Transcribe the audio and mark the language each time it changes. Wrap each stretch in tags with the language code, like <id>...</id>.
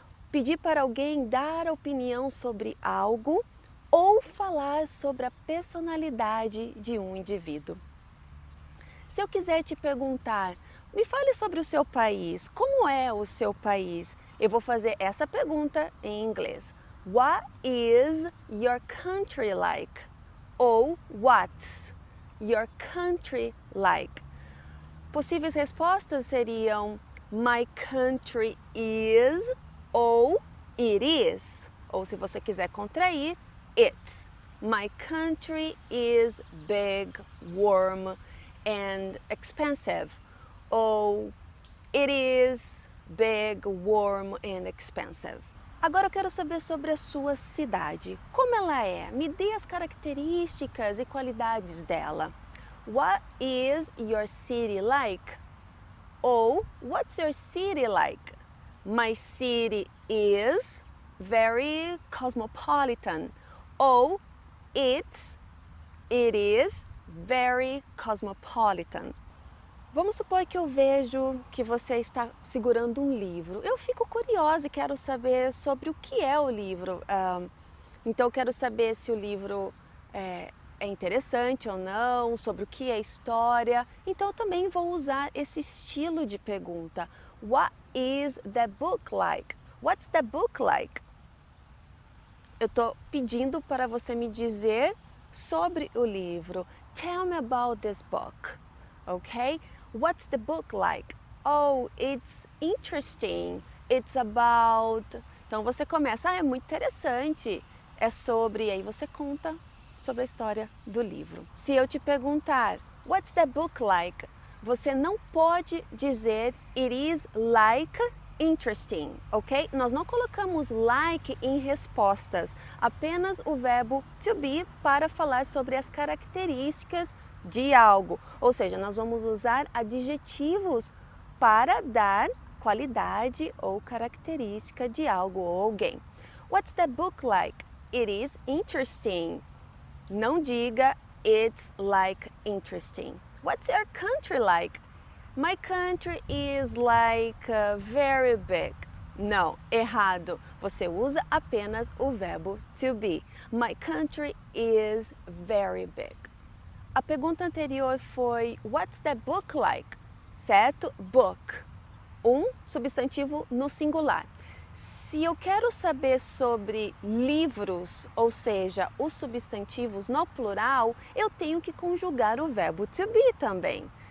<pt>Pedir para alguém dar opinião sobre algo ou falar sobre a personalidade de um indivíduo. Se eu quiser te perguntar, me fale sobre o seu país, como é o seu país? Eu vou fazer essa pergunta em inglês.</pt> <en>What is your country like?</en> <pt>Ou</pt> <en>what's your country like?</en> <pt>Possíveis respostas seriam</pt> <en>my country is</en> <pt>ou</pt> <en>it is.</en> <pt>Ou se você quiser contrair,</pt> <en>it's. My country is big, warm and expensive.</en> <pt>Ou</pt> <en>it is big, warm and expensive.</en> <pt>Agora eu quero saber sobre a sua cidade. Como ela é? Me dê as características e qualidades dela.</pt> <en>What is your city like?</en> <pt>Ou</pt> <en>what's your city like? My city is very cosmopolitan.</en> <pt>Ou</pt> <en>it is very cosmopolitan.</en> <pt>Vamos supor que eu vejo que você está segurando um livro. Eu fico curiosa e quero saber sobre o que é o livro. Então, eu quero saber se o livro é interessante ou não, sobre o que é a história. Então, eu também vou usar esse estilo de pergunta.</pt> <en>What is the book like? What's the book like?</en> <pt>Eu estou pedindo para você me dizer sobre o livro.</pt> <en>Tell me about this book. Okay? What's the book like? Oh, it's interesting. It's about...</en> <pt>Então você começa, é muito interessante. É sobre, aí você conta sobre a história do livro. Se eu te perguntar,</pt> <en>what's the book like?</en> <pt>Você não pode dizer</pt> <en>it is like interesting,</en> <pt>ok? Nós não colocamos like em respostas, apenas o verbo to be para falar sobre as características de algo. Ou seja, nós vamos usar adjetivos para dar qualidade ou característica de algo ou alguém.</pt> <en>What's the book like? It is interesting.</en> <pt>Não diga</pt> <en>it's like interesting. What's your country like? My country is like very big.</en> <pt>Não, errado. Você usa apenas o verbo to be.</pt> <en>My country is very big.</en> <pt>A pergunta anterior foi</pt> <en>what's the book like?</en> <pt>Certo? Book. Um substantivo no singular. Se eu quero saber sobre livros, ou seja, os substantivos no plural, eu tenho que conjugar o verbo to be também.</pt>